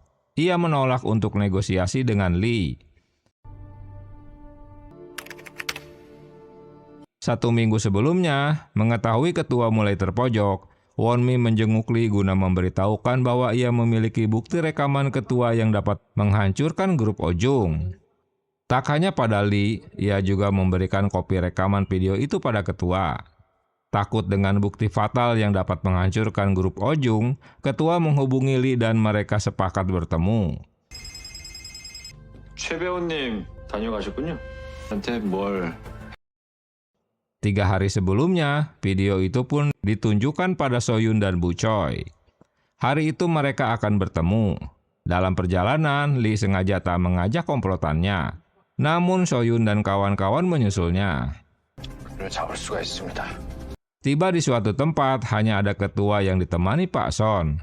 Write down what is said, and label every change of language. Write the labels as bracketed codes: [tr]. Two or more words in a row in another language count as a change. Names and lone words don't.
[id] Ia menolak untuk negosiasi dengan Lee. 1 minggu sebelumnya, mengetahui ketua mulai terpojok, Won-mi menjenguk Lee guna memberitahukan bahwa ia memiliki bukti rekaman ketua yang dapat menghancurkan grup Ojung. Tak hanya pada Lee, ia juga memberikan kopi rekaman video itu pada ketua. Takut dengan bukti fatal yang dapat menghancurkan grup Ojung, ketua menghubungi Lee dan mereka sepakat bertemu. [ko] 최 배우님 다녀가셨군요. 한테 뭘 [id] 3 hari sebelumnya, video itu pun ditunjukkan pada Soyun dan Bu Choi. Hari itu mereka akan bertemu. Dalam perjalanan, Lee sengaja tak mengajak komplotannya. Namun Soyun dan kawan-kawan menyusulnya. Tiba di suatu tempat, hanya ada ketua yang ditemani Pak Son.